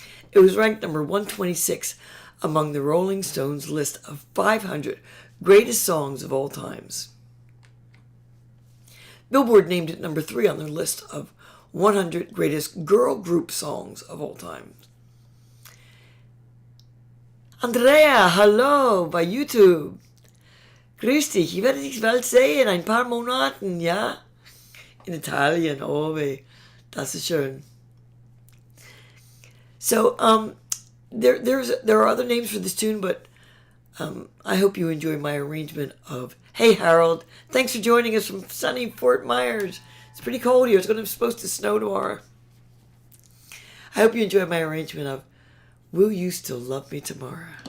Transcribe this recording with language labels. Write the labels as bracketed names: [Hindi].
[English] It was ranked number 126 among the Rolling Stones list of 500 greatest songs of all times. Billboard named it number 3 on their list of 100 greatest girl group songs of all time. [German] Andrea, hallo bei YouTube. Grüß dich, ich werde dich bald sehen, ein paar Monaten, ja? In Italien, oh weh, das ist schön. [English] So, there are other names for this tune, but I hope you enjoy my arrangement of Hey Harold, thanks for joining us from sunny Fort Myers. It's pretty cold here. It's supposed to snow tomorrow. I hope you enjoy my arrangement of Will You Still Love Me Tomorrow?